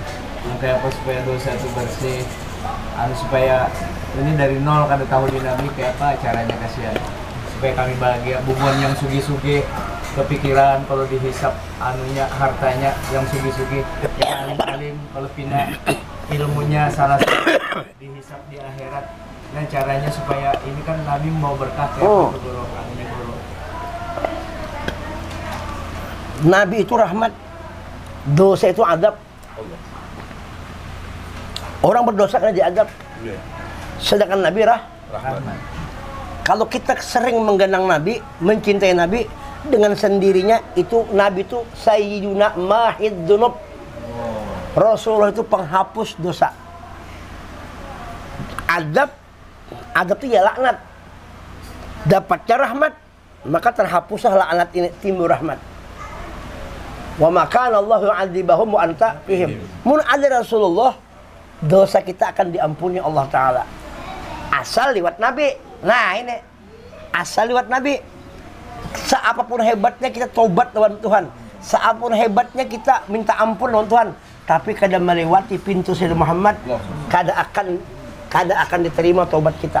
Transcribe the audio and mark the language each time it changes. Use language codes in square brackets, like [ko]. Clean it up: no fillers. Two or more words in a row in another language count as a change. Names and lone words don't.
[bjn] Kayak apa supaya dosa itu bersih, supaya ini dari nol kada tahu di Nabi kayak apa caranya kasihan supaya kami bahagia. Bubuan yang sugi-sugi kepikiran kalau dihisap anunya hartanya yang sugi-sugi, yang alim-alim kalau pindah ilmunya salah dihisap di akhirat. [id] Dan caranya supaya ini kan Nabi mau berkah ya Guru, amin Guru. Nabi itu rahmat, dosa itu adab. Orang berdosa karena diadab. Sedangkan Nabi rahmat. Kalau kita sering menggenang Nabi, mencintai Nabi, dengan sendirinya itu Nabi itu [ar] sayyiduna mahid dunub. [id] Rasulullah itu penghapus dosa. Adab itu ya laknat. Dapatnya rahmat, maka terhapuslah laknat ini, timbul rahmat. [ar] Wa maka Allah yu'adzibahum wa anta fihim. [bjn] Mun ada Rasulullah, dosa kita akan diampuni Allah Ta'ala. [id] Asal lewat Nabi. Nah ini, asal lewat Nabi. [bjn] Seapapun hebatnya kita tobat lawan Tuhan, seapapun hebatnya kita minta ampun lawan Tuhan, tapi kada melewati pintu Sayyidina Muhammad, kada akan diterima tobat kita.